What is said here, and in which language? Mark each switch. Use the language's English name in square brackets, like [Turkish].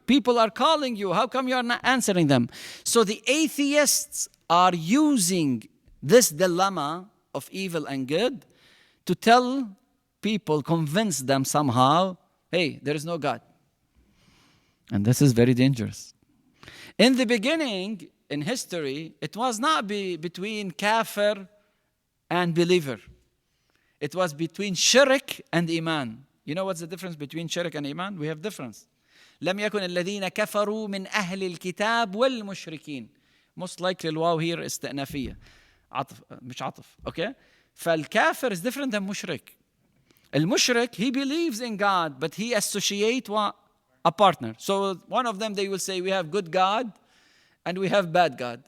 [English] People are calling you. How come you are not answering them? So the atheists are using this dilemma of evil and good to tell people, convince them somehow, hey, there is no God. And this is very dangerous. In the beginning, in history, it was not between kafir and believer. It was between shirk and iman. You know what's the difference between shirk and iman? We have difference. [Arabic] لم يكن الذين كفروا من أهل الكتاب والمشركين. [English] Most likely الواو here استئنافية. [Arabic] مش عطف. Okay? [English] فالكافر is different than mushrik. المشرك, he believes in God, but he associates what? A partner. So one of them, they will say, we have good God and we have bad God.